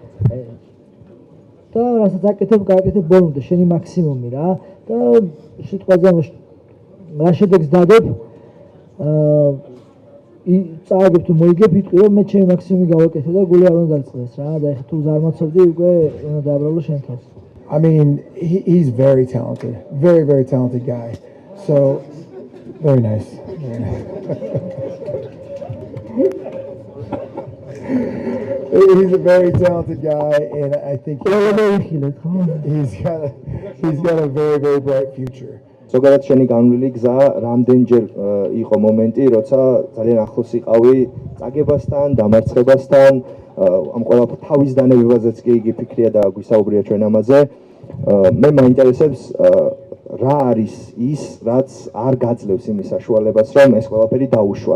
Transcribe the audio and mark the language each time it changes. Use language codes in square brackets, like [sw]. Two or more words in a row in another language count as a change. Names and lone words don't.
[ka] და რასაც გააკეთებ ბოლომდე შენი მაქსიმუმი რა და სიტყვაზე რა შედეგს დადებ წააგებ თუ მოიგებ იტყვი რომ მე ჩემი მაქსიმუმი გავაკეთე და გული არ უნდა დაწყდეს რა და ეხლა თუ ზარმაცობდი უკვე უნდა დააბრალო შენ თავს. [en] I mean, he's very talented, very talented guy. So very nice. He's a very talented guy, and I think he's got a very bright future. [ka] ზოგადად შენი განვლილი გზა რამდენჯერ იყო მომენტი, როცა ძალიან ახლოს იყავი წაგებასთან, დამარცხებასთან, ამ ყველა თავის დანებებაზეც კი იგი ფიქრია და გვისაუბრია ჩვენ ამაზე. მე მაინტერესებს რა არის ის, რაც არ გაძლევს იმის საშუალებას, რომ ეს ყველაფერი დაუშვა.